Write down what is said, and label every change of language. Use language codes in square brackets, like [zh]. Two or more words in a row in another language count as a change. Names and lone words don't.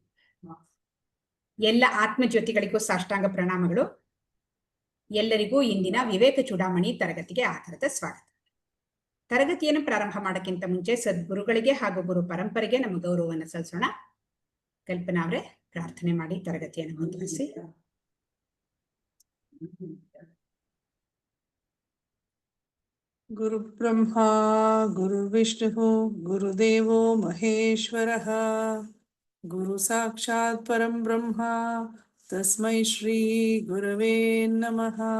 [kn] ಎಲ್ಲ ಆತ್ಮಜ್ಯೋತಿಗಳಿಗೂ ಸಾಷ್ಟಾಂಗ ಪ್ರಣಾಮಗಳು. ಎಲ್ಲರಿಗೂ ಇಂದಿನ ವಿವೇಕ ಚೂಡಾಮಣಿ ತರಗತಿಗೆ ಆಧಾರದ ಸ್ವಾಗತ. ತರಗತಿಯನ್ನು ಪ್ರಾರಂಭ ಮಾಡೋಕ್ಕಿಂತ ಮುಂಚೆ ಸದ್ಗುರುಗಳಿಗೆ ಹಾಗೂ ಗುರು ಪರಂಪರೆಗೆ ನಮ್ಮ ಗೌರವವನ್ನು ಸಲ್ಲಿಸೋಣ. ಕಲ್ಪನಾ ಅವರೇ ಪ್ರಾರ್ಥನೆ ಮಾಡಿ ತರಗತಿಯನ್ನು ಮುಂದುವರಿಸಿ. [sa] ಗುರು ಬ್ರಹ್ಮ ಗುರು ವಿಷ್ಣು ಗುರುದೇವೋ ಮಹೇಶ್ವರಃ ಗುರು ಸಾಕ್ಷಾತ್ ಪರಂ ಬ್ರಹ್ಮ ತಸ್ಮೈ ಶ್ರೀ ಗುರವೇ ನಮಃ.